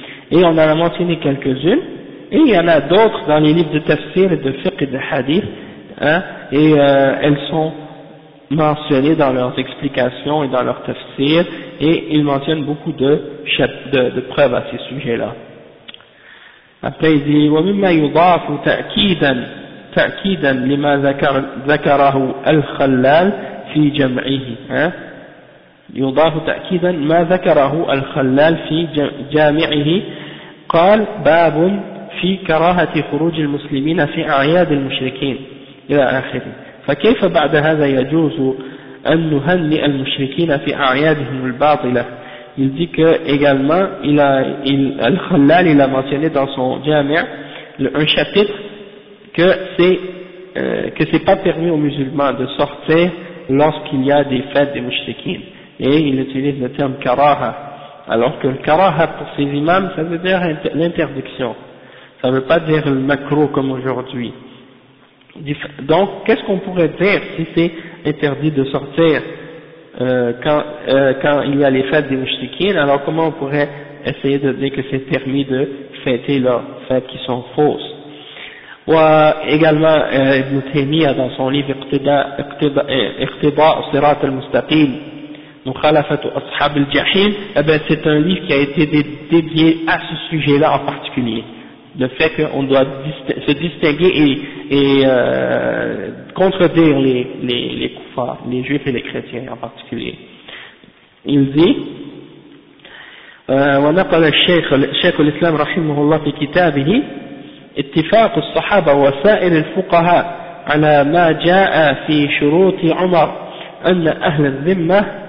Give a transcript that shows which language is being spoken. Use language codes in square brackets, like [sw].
[fr] Et on en a mentionné quelques-unes, et il y en a d'autres dans les livres de tafsir et de fiqh et de hadith, hein, et elles sont mentionnées dans leurs explications et dans leurs tafsir, et ils mentionnent beaucoup de preuves à ces sujets-là. Après il dit [ar] « وَمِمَّا يُضَافُ تَأْكِيدًا لِمَا ذَكَرَهُ الْخَلَّالِ » في جمعه يضاف تأكيدا ما ذكره الخلال في جامعه قال باب في كراهة خروج المسلمين في أعياد المشركين إلى آخره فكيف بعد هذا يجوز أن نهنئ المشركين في أعيادهم الباطلة [fr] il dit que également Al-Khallal il a mentionné dans son Jami' un chapitre que c'est pas permis aux musulmans de sortir lorsqu'il y a des fêtes des mouchriquins, et il utilise le terme karaha, alors que le karaha pour ces imams ça veut dire l'interdiction, ça veut pas dire le macro comme aujourd'hui. Donc qu'est-ce qu'on pourrait dire si c'est interdit de sortir quand il y a les fêtes des mouchriquins, alors comment on pourrait essayer de dire que c'est permis de fêter leurs fêtes qui sont fausses? Ou également Ibn Taymiyyah dans son livre Iqtida' Sirat al-Mustaqim, Mukhalafatu Ashab al-Jahim, c'est un livre qui a été dédié à ce sujet-là en particulier, le fait qu'on doit se distinguer et contredire les kuffars, les juifs et les chrétiens en particulier. Il dit [ar] ونقل الشيخ الإسلام رحمه الله في كتابه اتفاق الصحابة وسائر الفقهاء على ما جاء في شروط عمر أن أهل الذمة